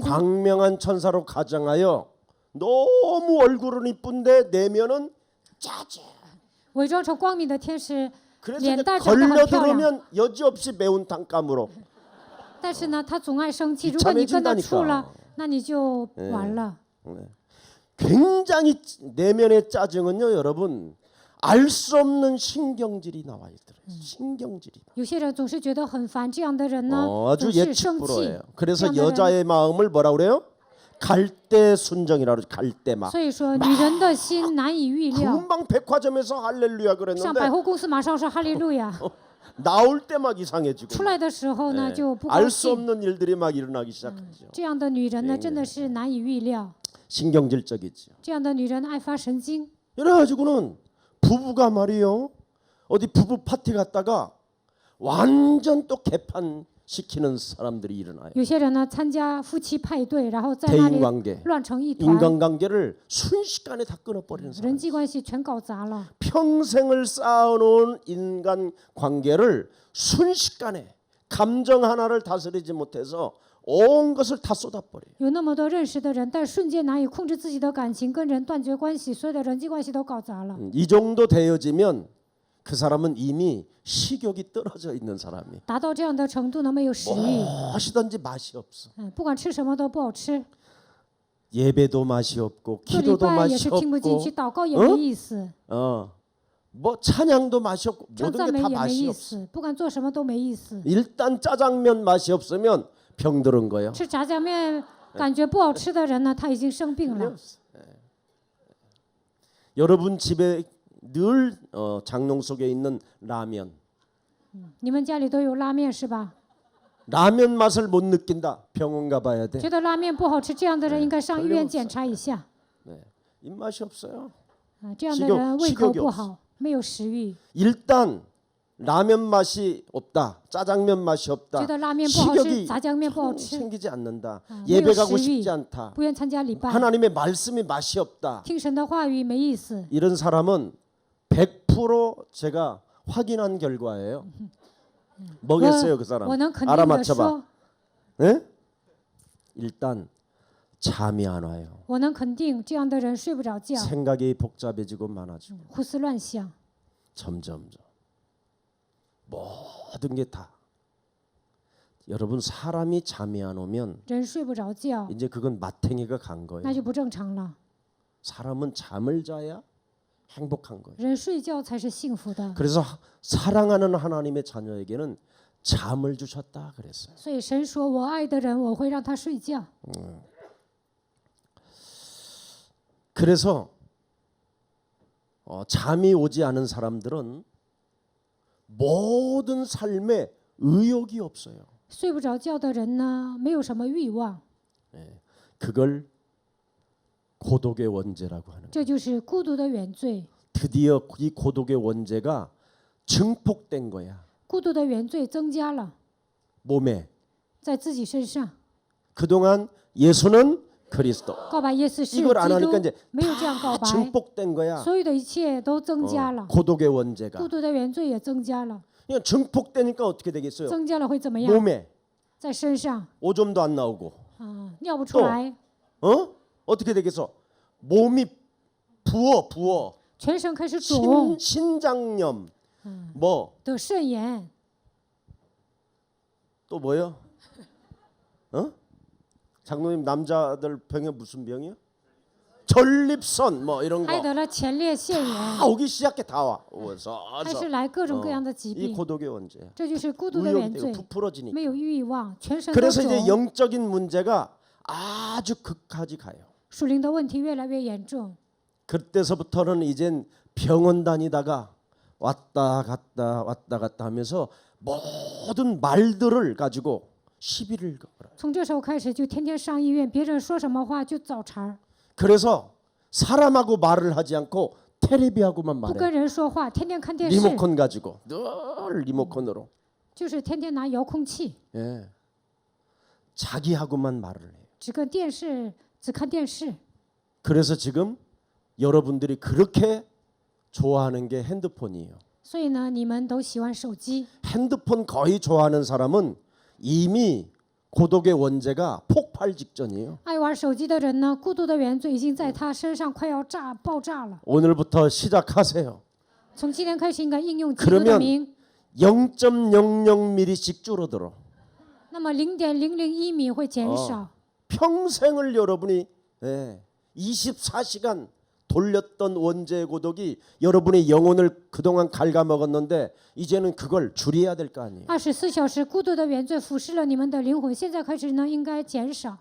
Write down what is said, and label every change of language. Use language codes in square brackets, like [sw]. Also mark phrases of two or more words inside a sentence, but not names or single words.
[ko] 광명한 천사로 가장하여 너무 얼굴은 이쁜데 내면은 짜증. [zh] 伪装成光明的天使， [ko] 그래서 [zh] 脸 [ko] 이제 [zh] 蛋长得很漂亮， [ko] 걸려들으면 여지없이 매운탕감으로. [zh] 但是呢，他总爱生气。如果你跟他处了， [ko] 비참해진다니까. [zh] 那你就完了。 [ko] 굉장히 내면의 짜증은요, 여러분 알 수 없는 신경질이 나와 있더라고요. 신경질이. [zh] 有些人总是觉得很烦，这样的人呢， [ko] 아주 [zh] 总是生气。 [ko] 예측불허예요. 그래서 [zh] 这样的人 [ko] 여자의 마음을 뭐라 그래요? 갈대 순정이라 그러죠. 갈대막. [zh] 所以说，女人的心难以预料。 [ko] 금방 백화점에서 할렐루야 [zh] 上百 [ko] 그랬는데 [zh] 货公司马上说哈利路亚， [ko] 나올 때 막 이상해지고. [zh] 出来的时候呢就不高 [ko] 알 수 [zh] 兴。 [ko] 없는 일들이 막 일어나기 시작하죠. [zh] 这样的女人呢，真的是难以预料。 [ko] 신경질적이죠. [zh] 这样的女人爱发神经。 [ko] 이래가지고는 부부가 말이요, 어디 부부 파티 갔다가 완전 또 개판시키는 사람들이 일어나요. [zh] 有些人呢参加夫妻派对，然后在那里 [ko] 대인관계, [zh] 乱成一团， [ko] 인간관계를 순식간에 다 끊어버리는 사람. [zh] 人际关系全搞砸了。 [ko] 평생을 쌓아놓은 인간 관계를 순식간에 감정 하나를 다스리지 못해서 온 것을 다 쏟아버려요. [zh] 有那么多认识的人，但瞬间难以控制自己的感情，跟人断绝关系，所有的人际关系都搞砸了。 [ko] 이 정도 되어지면 그 사람은 이미 식욕이 떨어져 있는 사람이. [zh] 达到这样的程度呢，没有食欲， [ko] 무엇이든지 맛이 없어. [zh] 不管吃什么都不好吃， [ko] 예배도 맛이 없고 [zh] 做礼 [ko] 기도도 [zh] 拜也 [ko] 맛이 [zh] 是听不进去， [ko] 없고 [zh] 祷告也没意思， [ko] 뭐 찬양도 맛이 없고 [zh] 唱 [ko] 모든 [zh] 赞 [ko] 게 [zh] 美 [ko] 다 [zh] 也没 [ko] 맛이 [zh] 意 [ko] 없어. [zh] 思，不管做什么都没意思。 [ko] 일단 짜장면 맛이 없으면 병들은 거예요. [zh] 吃炸酱面感觉不好吃的人呢，他已经生病了。 [ko] 여러분 집에 늘 장롱 속에 있는 라면. [zh] 你们家里都有拉面是吧？ [ko] 라면 맛을 못 느낀다. 병원 가봐야 돼. [zh] 觉得拉面不好吃，这样的人应该上医院检查一下。 [ko] 네. 입맛이 없어요. [zh] 这样的人胃口不好，没有食欲， [ko] 일단 라면 맛이 없다. 짜장면 맛이 없다. [zh] 觉得拉面不好吃， [ko] 식욕이 [zh] 炸酱面不好吃， [ko] 생기지 않는다. [zh] 没有 [ko] 예배 가고 [zh] 食欲 [ko] 싶지 않다. [zh] 不愿参加礼拜， [ko] 하나님의 말씀이 맛이 없다. [zh] 听神的话语没意思。 [ko] 이런 사람은 100% 제가 확인한 결과예요. 뭐겠어요, 그 사람? [zh] 我能肯定的 [ko] 알아맞혀봐. [zh] 说， [ko] 네? 일단 잠이 안 와요. [zh] 我能肯定这样的人睡不着觉， [ko] 생각이 복잡해지고 많아지고 [zh] 胡思乱想， [ko] 점점 모든 게 다. 여러분 사람이 잠이 안 오면 [zh] 人睡不着觉， [ko] 이제 그건 마탱이가 간 거예요. [zh] 那就不正常了。 [ko] 사람은 잠을 자야 행복한 거예요. [zh] 人睡觉才是幸福的， [ko] 그래서 사랑하는 하나님의 자녀에게는 잠을 주셨다 그랬어요. [zh] 所以神说：“我爱的人，我会让他睡觉。 [ko] 그래서 잠이 오지 않은 사람들은 모든 삶에 의욕이 없어요. ” [zh] 睡不着觉的人呢，没有什么欲望， [ko] 그걸 고독의 원죄라고 하는 거예요. [zh] 这就是孤独的原罪。 [ko] 드디어 이 고독의 원죄가 증폭된 거야. [zh] 孤独的原罪增加了， [ko] 몸에. [zh] 在自己身上。 [ko] 그동안 예수는 그리스도. [zh] 告白耶稣是基 [ko] 이걸 안 하니까 [zh] 督 [ko] 이제 ， [zh] 没有这样告 [ko] 다 [zh] 白， [ko] 증폭된 거야. [zh] 所有的一切都增加了， [ko] 고독의 원죄가. [zh] 孤独的原罪也增加了， [ko] 그냥 증폭되니까 어떻게 되겠어요? [zh] 增加了会怎么样？ [ko] 몸에 [zh] 在身上 [ko] 오줌도 안 나오고. [zh] 尿不出来， [ko] 어떻게 되겠어? 몸이 부어. [zh] 全身开始肿， [ko] 신장염. 뭐 또 [zh] 得肾炎， [ko] 뭐요? 장로님 남자들 병이 무슨 병이요? 전립선 뭐 이런 [zh] 还 [ko] 거 [zh] 得了前列腺炎， [ko] 다 오기 시작해 다 와. [zh] 开始来各种各样的疾 [ko] 이 [zh] 病， [ko] 고독의 원죄. [zh] 这就是孤独的 [ko] 의욕이 [zh] 原 [ko] 되고 [zh] 罪， [ko] 부풀어지니까. [zh] 没有欲望，全身都 [ko] 그래서 이제 [zh] 肿， [ko] 영적인 문제가 아주 극까지 가요. [zh] 属灵的问题越来越严重。 [ko] 그때서부터는 이젠 병원 다니다가 왔다 갔다 하면서 모든 말들을 가지고 시비를 걸어요. [zh] 从这时候开始，就天天上医院，别人说什么话就找茬儿， [ko] 그래서 사람하고 말을 하지 않고 텔레비하고만 [zh] 不 [ko] 말해. [zh] 跟人说话，天天看电视， [ko] 리모컨 가지고 늘 리모컨으로. [zh] 就是天天拿遥控器， [ko] 예. 자기하고만 말을 해요. [zh] 只看电视。 [ko] 그래서 지금 여러분들이 그렇게 좋아하는 게 핸드폰이에요. [zh] 所以呢，你们都喜欢手机， [ko] 핸드폰 거의 좋아하는 사람은 이미 고독의 원죄가 폭발 직전이에요. [zh] 爱玩手机的人呢，孤独的原罪已经在他身上快要爆炸了。 [ko] 오늘부터 시작하세요. [zh] 从今天开始，应该应用基督的 [ko] 그러면 [zh] 名， [ko] 0.00mm씩 줄어들어. [zh] 那么0.001米会减少， [ko] 평생을 여러분이 24시간 돌렸던 원죄의 고독이 여러분의 영혼을 그동안 갉아먹었는데 이제는 그걸 줄여야 될 거 아니에요. [zh] 24 小时孤独的原罪腐蚀了你们的灵魂，现在开始呢，应该减少。